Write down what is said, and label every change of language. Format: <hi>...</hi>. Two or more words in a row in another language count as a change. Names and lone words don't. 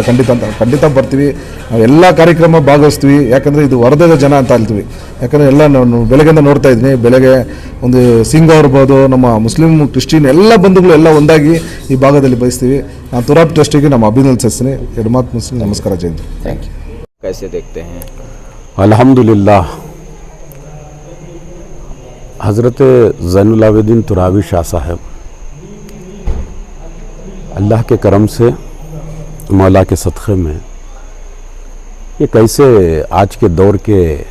<kn>ಖಂಡಿತ ಬರ್ತೀವಿ, ನಾವು ಎಲ್ಲ ಕಾರ್ಯಕ್ರಮ ಭಾಗವಹಿಸ್ತೀವಿ. ಯಾಕೆಂದರೆ ಇದು ವರ್ಗದ ಜನ ಅಂತ ಹೇಳ್ತೀವಿ. ಯಾಕಂದರೆ ಎಲ್ಲ ನಾನು ಬೆಳಗ್ಗೆಯಿಂದ ನೋಡ್ತಾ ಇದ್ದೀನಿ, ಬೆಳಗ್ಗೆ ಒಂದು ಸಿಂಗ್ ಇರ್ಬೋದು, ನಮ್ಮ ಮುಸ್ಲಿಮ್ ಕ್ರಿಶ್ಚಿಯನ್ ಎಲ್ಲ ಬಂಧುಗಳು ಎಲ್ಲ ಒಂದಾಗಿ ಈ ಭಾಗದಲ್ಲಿ ಬಯಸ್ತೀವಿ. ನಾನು ತುರಾಬ್ ಟ್ರಸ್ಟಿಗೆ ನಮ್ಮ ಅಭಿನಂದನೆ ಸಲ್ಲಿಸ್ತೀನಿ. ಎರಡು ಮಾತು ಮುಸ್ಲಿಮ್ ನಮಸ್ಕಾರ, ಜಯಂತಿ.</kn> <en>thank you.</en> <hi>कैसे देखते हैं? अल्हम्दुलिल्लाह, हज़रत ज़ैनुल आबिदीन तुराबी शाह साहब अल्लाह के करम से, मौला के सदक़े में ये कैसे आज के दौर के</hi>